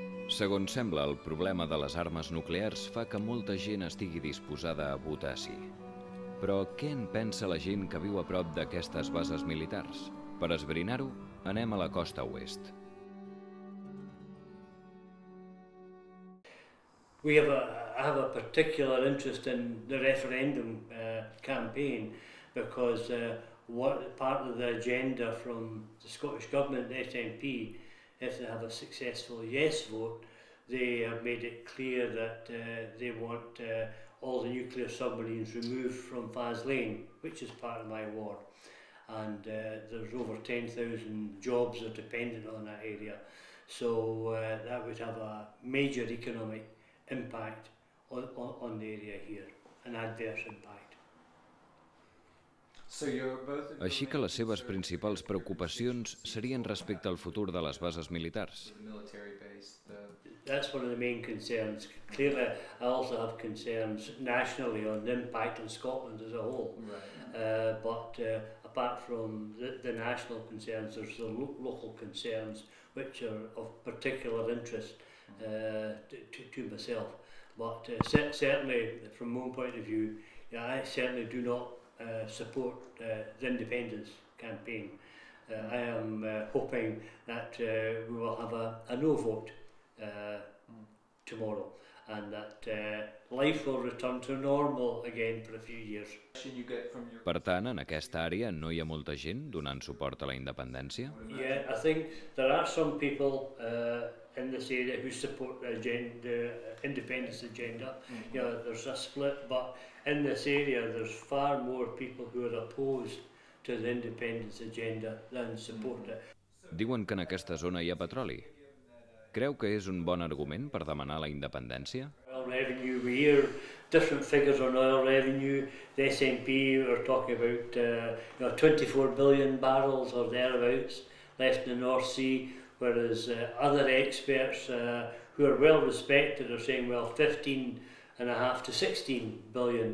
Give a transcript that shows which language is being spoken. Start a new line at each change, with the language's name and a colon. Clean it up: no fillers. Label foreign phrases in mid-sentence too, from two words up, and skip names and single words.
Catalan: Segons sembla, el problema de les armes nuclears fa que molta gent estigui disposada a votar sí. Però què en pensa la gent que viu a prop d'aquestes bases militars? Per esbrinar-ho, anem a la costa oest.
English: I have a particular interest in the referendum campaign because part of the agenda from the Scottish Government, the SNP, if they have a successful yes vote, they have made it clear that they want all the nuclear submarines removed from Faslane, which is part of my ward. And there's over 10,000 jobs that are dependent on that area. So that would have a major economic impact on the area here, an adverse impact.
Catalan: Així que les seves principals preocupacions serien respecte al futur de les bases militars.
English: That's one of the main concerns. Clearly, I also have concerns nationally on the impact on Scotland as a whole. But apart from the national concerns, there's the local concerns which are of particular interest to myself. But certainly, from my own point of view, I certainly do not support the independence campaign. I am hoping that we will have a no vote tomorrow and that life will return to normal again for a few years.
Catalan: Per tant, en aquesta àrea no hi ha molta gent donant suport a la independència?
English: Yeah, I think there are some people in this area who support the independence agenda. You know, there's a split, but in this area there's far more people who are opposed to the independence agenda than support it.
Catalan: Diuen que en aquesta zona hi ha petroli. Creu que és un bon argument per demanar la independència?
English: Oil revenue, we hear different figures on oil revenue. The SNP are talking about 24 billion barrels or thereabouts left in the North Sea, whereas other experts who are well respected are saying, well, 15.5 to 16 billion.